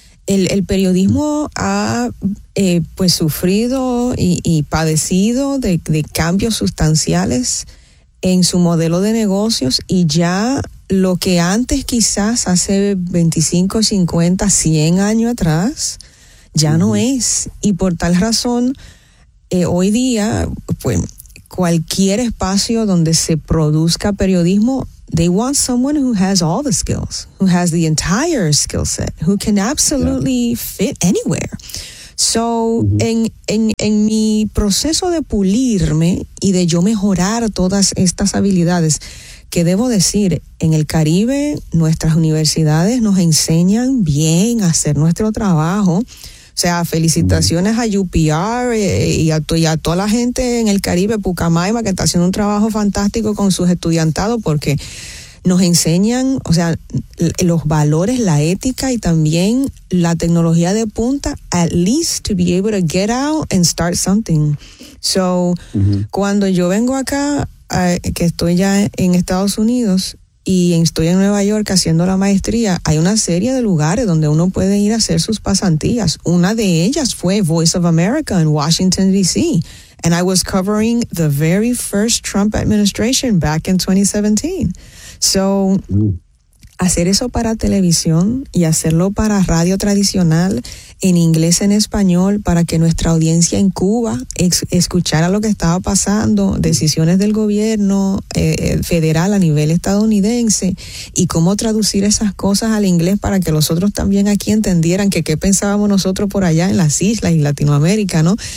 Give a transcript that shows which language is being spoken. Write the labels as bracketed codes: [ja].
[es] El periodismo ha pues sufrido y padecido de cambios sustanciales en su modelo de negocios, y ya lo que antes quizás hace 25, 50, 100 años atrás, ya no es. Y por tal razón, hoy día, pues cualquier espacio donde se produzca periodismo [en] They want someone who has all the skills, who has the entire skill set, who can absolutely fit anywhere. [es] So en mi proceso de pulirme y de yo mejorar todas estas habilidades, que debo decir, en el Caribe nuestras universidades nos enseñan bien a hacer nuestro trabajo. O sea, felicitaciones a UPR y a toda la gente en el Caribe, Pucamaima, que está haciendo un trabajo fantástico con sus estudiantados, porque nos enseñan, o sea, los valores, la ética y también la tecnología de punta, [en] at least to be able to get out and start something. [es] So, cuando yo vengo acá, que estoy ya en Estados Unidos y estoy en Nueva York haciendo la maestría, hay una serie de lugares donde uno puede ir a hacer sus pasantías. Una de ellas fue Voice of America en Washington, D.C. [en] And I was covering the very first Trump administration back in 2017. [es] So, hacer eso para televisión y hacerlo para radio tradicional en inglés, en español, para que nuestra audiencia en Cuba escuchara lo que estaba pasando, decisiones del gobierno federal a nivel estadounidense y cómo traducir esas cosas al inglés para que los otros también aquí entendieran que qué pensábamos nosotros por allá en las islas y Latinoamérica, ¿no?